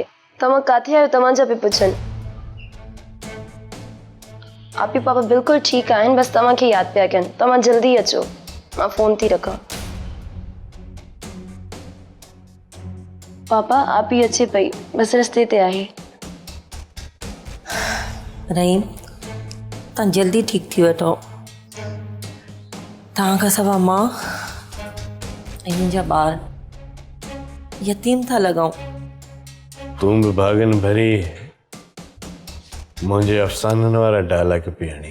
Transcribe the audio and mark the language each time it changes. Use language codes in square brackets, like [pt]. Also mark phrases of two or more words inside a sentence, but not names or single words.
[sd] तव्हां किथे आहियो? तव्हांजा पिया पुछनि। आप ही पापा बिल्कुलु ठीकु आहिनि, बसि तव्हांखे यादि पिया कनि। तव्हां जल्दी अचो, मां फ़ोन थी रखां। पापा, आप ही अचे पई, बसि रस्ते ते आहे। रहीम, तव्हां जल्दी ठीकु थी वठो। तव्हां खां सवाइ मां ऐं मुंहिंजा ॿार यतीम था लॻूं। तूं बि भागन भरी मुंहिंजे अफ़साननि वारा डायलॉग पई हणी।